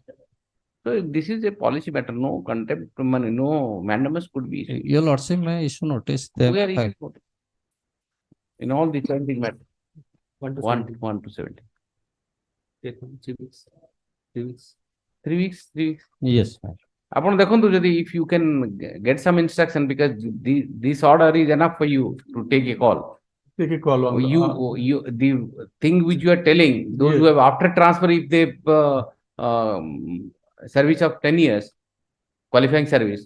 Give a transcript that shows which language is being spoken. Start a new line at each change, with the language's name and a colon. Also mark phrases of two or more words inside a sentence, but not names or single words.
English: So this is a policy matter. No contempt, no mandamus could be issued. Your lordship may issue notice. They Where have is filed. it noted? In all the 20 matters. 1 to 1 17. 1 to 70. 3 weeks. 3 weeks. 3 weeks, 3 weeks. Yes.
Odia: ଆପଣ ଦେଖନ୍ତୁ ଯଦି
English: if you can get some instruction, because this order is enough for you to take a call. Take a call on The thing which you are telling, those who Yes. have after transfer, if they service of 10 years, qualifying service,